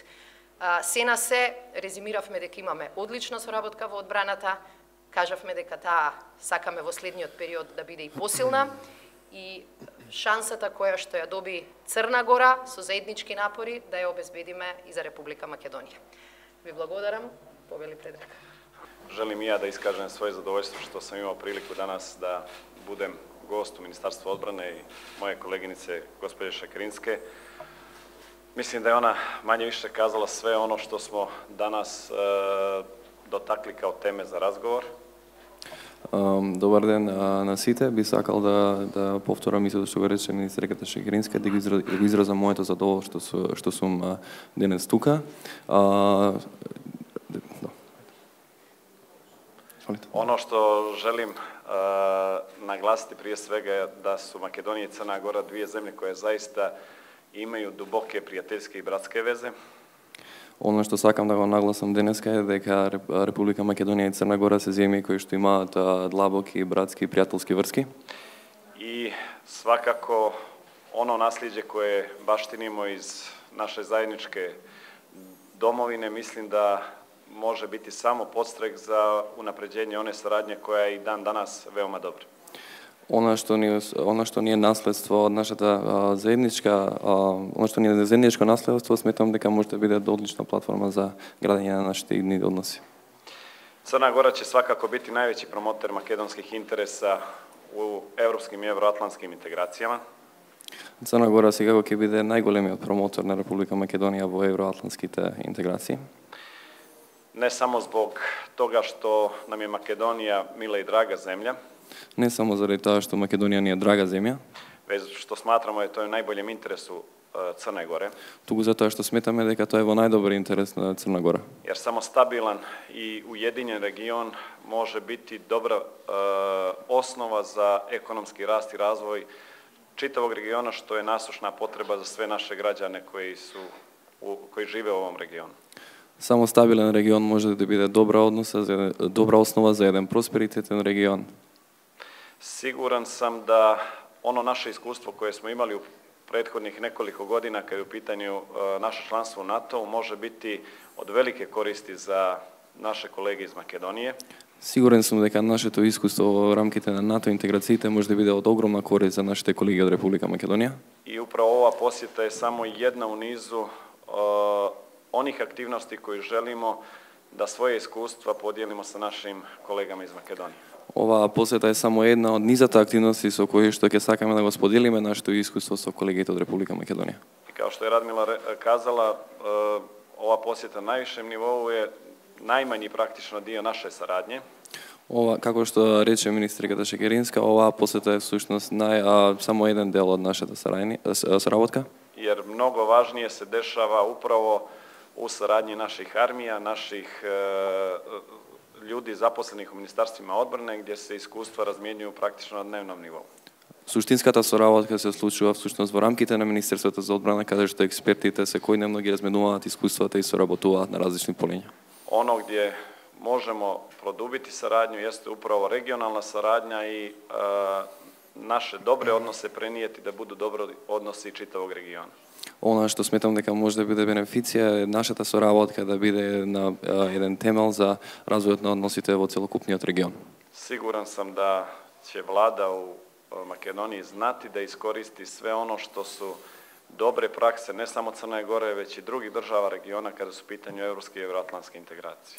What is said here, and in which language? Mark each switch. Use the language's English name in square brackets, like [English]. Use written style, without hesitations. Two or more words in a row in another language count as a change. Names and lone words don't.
[Macedonian] Се на се, резимиравме дека имаме одлична соработка во одбраната, кажавме дека таа сакаме во следниот период да биде и посилна и шансата која што ја доби Црна Гора со заеднички напори да ја обезбедиме и за Република Македонија. Ви благодарам, повели Предраг. [Serbian] Želim i ja da iskažem svoje zadovoljstvo što sam imao priliku danas da budem gost u Ministarstvu odbrane i moje koleginice gospođe Šakrinske. Mislim da je ona manje više kazala sve ono što smo danas dotakli kao teme za razgovor. [Macedonian] Добар ден на сите. Би сакал да повторам истото што го рече министерката Шекеринска, да го изразам моето задоволство што сум денес тука. [Serbian] Ono što želim naglasiti prije svega je da su Makedonija i Crna Gora dvije zemlje koje zaista imaju duboke prijateljske i bratske veze. [Macedonian] Ono што сакам да го нагласам денеска е дека Република Македонија и Црна Гора се земји кои што имаат длабоки братски и пријателски врски. [Serbian] I svakako ono nasljeđe koje baštinimo iz naše zajedničke domovine mislim da može biti samo podstrek za unapređenje one saradnje koja je i dan danas veoma dobra. [Macedonian] Ono што ни е наследство од нашата заедничка, ono што ни е заедничко наследство, сметам дека може да биде одлична платформа за градење на нашите идни односи. [Serbian] Crna Gora će svakako biti najveći promoter makedonskih interesa u evropskim i evroatlantskim integracijama. [Macedonian] Црна Гора секако ќе биде најголемиот промотор на Република Македонија во евроатлантските интеграции. [Serbian] Ne samo zbog toga što nam je Makedonija mila i draga zemlja, [Macedonian] Не само заради тоа што Македонија ни е драга земја, [Serbian] već što smatramo da je to u najboljem interesu Crne Gore. [Macedonian] туку затоа што сметаме дека тоа е во најдобар интерес на Црна Гора. [Serbian] Jer samo stabilan i ujedinjen region može biti dobra osnova za ekonomski rast i razvoj čitavog regiona, što je nasušna potreba za sve naše građane koji žive u ovom regionu. [Macedonian] Само стабилен регион може да биде добра основа за еден просперитетен регион. [Serbian] Siguran sam da ono naše iskustvo koje smo imali u prethodnih nekoliko godina kada je u pitanju naše članstvo u NATO može biti od velike koristi za naše kolege iz Makedonije. [Macedonian] Сигурен сум дека нашето искуство во рамките на НАТО интеграциите може да биде од огромна корист за нашите колеги од Република Македонија. [Serbian] I upravo ova posjeta je samo jedna u nizu onih aktivnosti koje želimo da svoje iskustva podijelimo sa našim kolegama iz Makedonije. [Macedonian] Оваа посета е само една од низата активности со кои што ќе сакаме да го споделиме нашето искуство со колегите од Република Македонија. [Serbian] I kao što je Radmila kazala, ova posjeta na najvišem nivou je najmanji praktično dio naše saradnje. [Macedonian] Како што рече министерката Шекеринска, оваа посета е всушност само еден дел од нашата соработка. [Serbian] Jer mnogo važnije se dešava upravo u saradnji naših armija, naših ljudi zaposlenih u ministarstvima odbrane, gdje se iskustva razmjenjuju praktično na dnevnom nivou. [Macedonian] Суштинската соработка се случува всушност во рамките на Министерството за одбрана, каде што експертите секојдневно ги разменуваат искуствата и соработуваат на различни полиња. [Serbian] Ono gdje možemo produbiti saradnju jeste upravo regionalna saradnja i naše dobre odnose prenijeti da budu dobro odnosi čitavog regiona. [Macedonian] Она што сметам дека може да биде бенефиција е нашата соработка да биде на еден темел за развојот на односите во целокупниот регион. [Serbian] Siguran sam da će vlada u Makedoniji znati da iskoristi sve ono što su dobre prakse ne samo Crne Gore, već i drugih država regiona kada su u pitanju evropske i evroatlantske integracije.